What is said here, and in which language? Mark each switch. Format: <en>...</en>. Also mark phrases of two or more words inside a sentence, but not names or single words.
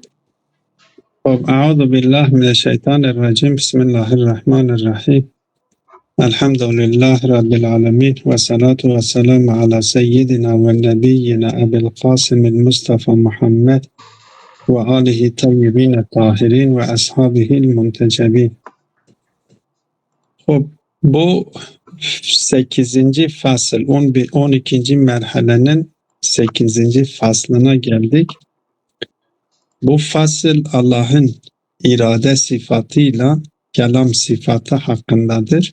<ar>أعوذ بالله من الشيطان الرجيم بسم الله الرحمن الرحيم الحمد لله رب العالمين والصلاة والسلام على سيدنا ونبينا أبي القاسم المصطفى محمد وآله الطيبين الطاهرين وأصحابه المنتجبين.</ar> <tr>Bu 8. fasıl 12. merhalenin 8. faslına geldik. Bu fasıl Allah'ın irade sıfatıyla kelam sıfatı hakkındadır.</tr>